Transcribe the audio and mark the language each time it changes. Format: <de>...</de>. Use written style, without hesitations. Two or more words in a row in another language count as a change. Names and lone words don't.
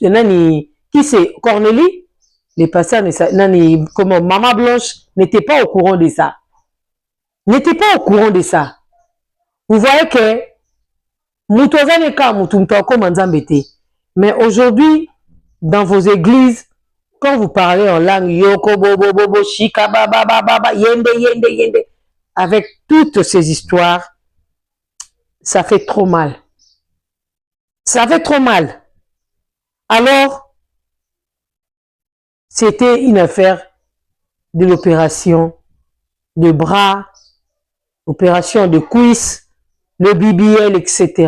<fr>Qui c'est? Cornélie? Les pasteurs, comment? Maman Blanche n'était pas au courant de ça. N'était pas au courant de ça. Vous voyez que mais aujourd'hui, dans vos églises, quand vous parlez en langue, yoko, bobo, bobo, shika, baba, baba, yende, yende, yende, avec toutes ces histoires, ça fait trop mal. Ça fait trop mal. Alors, c'était une affaire de l'opération de bras, opération de cuisses, le BBL, etc.</fr>